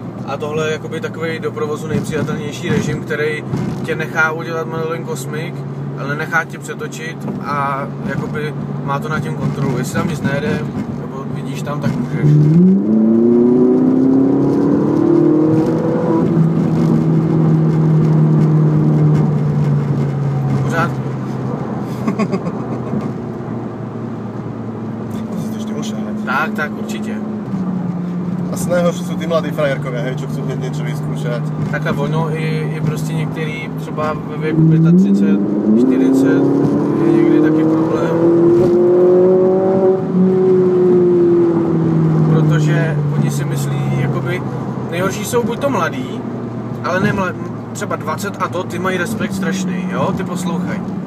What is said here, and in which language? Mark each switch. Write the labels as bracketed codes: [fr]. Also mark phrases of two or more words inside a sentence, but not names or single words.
[cs] A tohle je jakoby takový do provozu nejpřijatelnější režim, který tě nechá udělat malinko smyk, ale nenechá tě přetočit a jakoby má to na těm kontrolu. Jestli tam nic nejde, nebo vidíš tam, tak můžeš. Pořád. [sk] To si ešte ošahať. [cs] Tak, určitě. [sk] A najhorší sú tí mladí frajerkovia, hej, čo chcú hneď niečo vyskúšať. [cs] Takhle ono i prostě některý třeba ve věku 35, 40 je někdy taky problém. Protože oni si myslí, jakoby, nejhorší jsou buď to mladí, ale ne mladí, třeba 20 a to, ty mají respekt strašný, jo, ty poslouchají.